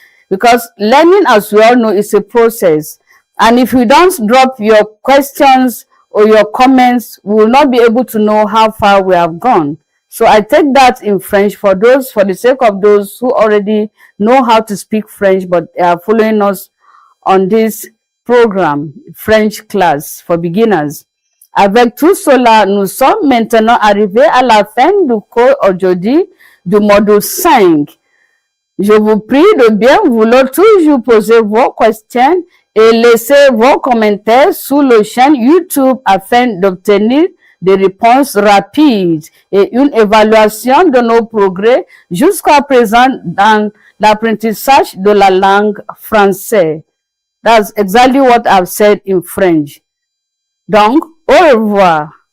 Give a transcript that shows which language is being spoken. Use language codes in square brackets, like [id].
[en] Because learning, as we all know, is a process. And if you don't drop your questions or your comments, we will not be able to know how far we have gone. So I take that in French for the sake of those who already know how to speak French but are following us on this programme, French class for beginners. [fr] Avec tout cela, nous sommes maintenant arrivés à la fin du cours aujourd'hui du module 5. Je vous prie de bien vouloir toujours poser vos questions et laisser vos commentaires sur la chaîne YouTube afin d'obtenir des réponses rapides et une évaluation de nos progrès jusqu'à présent dans l'apprentissage de la langue française. [en] That's exactly what I've said in French. [fr] Donc, au revoir.